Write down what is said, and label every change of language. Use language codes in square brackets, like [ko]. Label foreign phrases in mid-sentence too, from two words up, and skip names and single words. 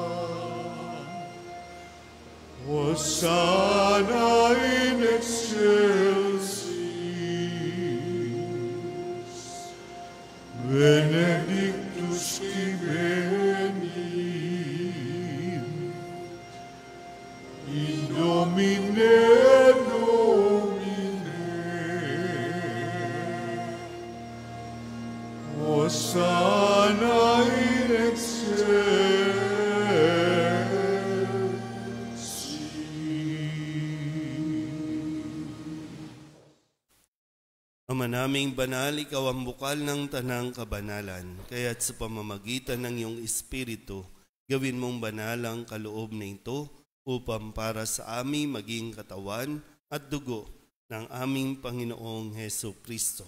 [la] Hosanna in excelsis, benedictus qui venit, in nomine Domini. Hosanna in excelsis. [tl] Ama naming banal, ikaw ang bukal ng tanang kabanalan, kaya't sa pamamagitan ng iyong Espiritu, gawin mong banal ang kaloob na ito upang para sa amin maging katawan at dugo ng aming Panginoong Heso Kristo.